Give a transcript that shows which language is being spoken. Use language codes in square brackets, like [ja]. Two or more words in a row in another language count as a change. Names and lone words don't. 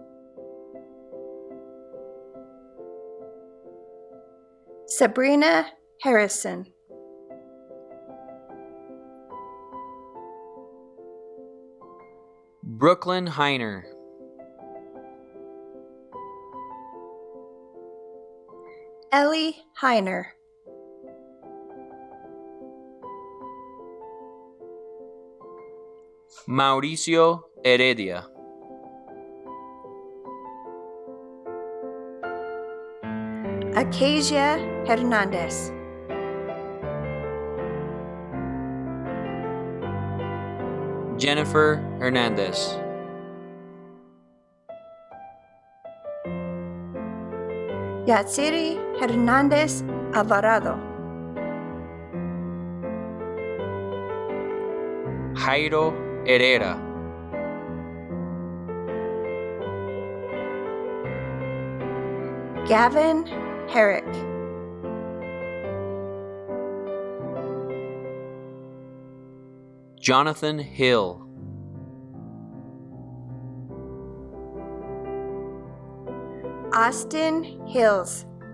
[en] Sabrina Harrison. Brooklyn Heiner. Ellie Heiner. Mauricio Heredia. Acacia Hernandez. Jennifer Hernandez. Yatsiri Hernandez Alvarado. Jairo Herrera. Gavin Herrick. Jonathan Hill. Austin Hills.